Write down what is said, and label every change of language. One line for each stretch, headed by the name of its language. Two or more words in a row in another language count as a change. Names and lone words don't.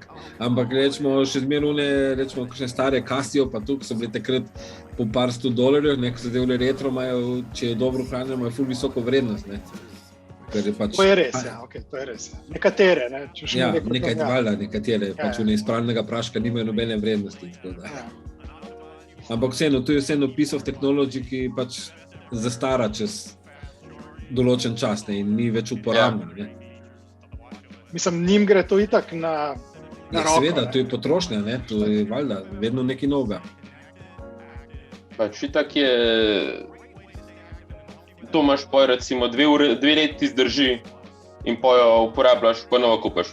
Slovenian: Ampak rečemo, še zmeraj rečemo, kakšne stare Casio, pa tu, ki so bile takrat po par $100, ne, ko so zdaj retro imajo, če je dobro hranjeno, imajo ful visoko vrednost, ne. To je res, okay, to je res. Nekatere, ne? Nekatere, pač v neizpravljenega praška nimajo nobene vrednosti. Tako da. Ampak vseeno, to je vseeno
English: piece of technology,
Slovenian: ki pač zastara čez določen čas, ne, in ni več uporabno. Ne. Mislim, njim gre to itak na roko. Seveda, to je potrošnja, ne, to je valjda vedno nekaj novega. Pač itak je, to imaš poj recimo 2 leti zdrži in poj jo uporabljaš, pa novo kupaš.